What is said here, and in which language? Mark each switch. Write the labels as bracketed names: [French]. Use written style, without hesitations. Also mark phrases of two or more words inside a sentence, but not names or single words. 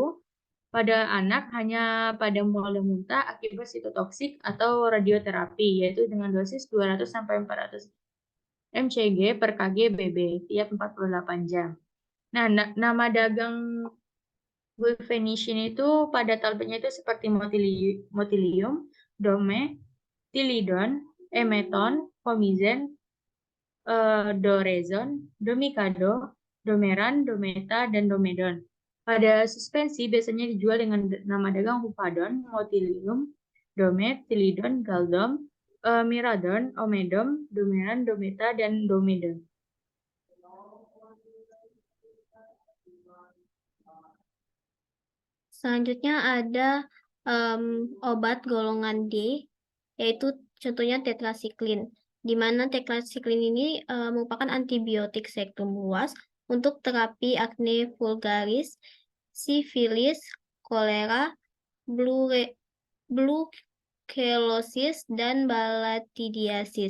[Indonesian] Pada anak hanya pada mual dan muntah akibat sitotoksik atau radioterapi, yaitu dengan dosis 200-400 mcg per kg BB tiap 48 jam. Nah, nama dagang guaifenesin itu pada tabletnya itu seperti motilium, dome, tilidon, emeton, fomizen, dorezon, domikado, domeran, dometa, dan domedon. Pada suspensi biasanya dijual dengan nama dagang hupadon, motilium, dome, tilidon, galdom, miradon, omedom, domeran, dometa, dan domedon. Selanjutnya ada obat golongan D, yaitu contohnya tetrasiklin, di mana tetrasiklin ini merupakan antibiotik spektrum luas untuk terapi akne vulgaris, sifilis, kolera, brucellosis, dan balatidiasis.